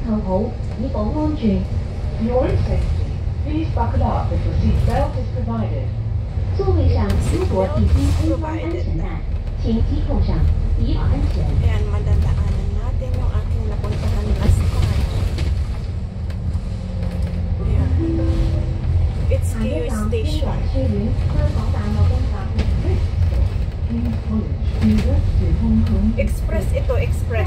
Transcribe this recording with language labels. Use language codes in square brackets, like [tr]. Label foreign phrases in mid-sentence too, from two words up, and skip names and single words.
[zh] 好，以保安全。 [en] For your own safety, please buckle up if your seat belt is provided. [zh] 座位上如果已经安装安全带，请系扣上，以保安全。 [tl] Ayan, madadaanan natin yung aking napuntahan [en] last time. Ayan. It's KU Station. [tl] Express ito, express.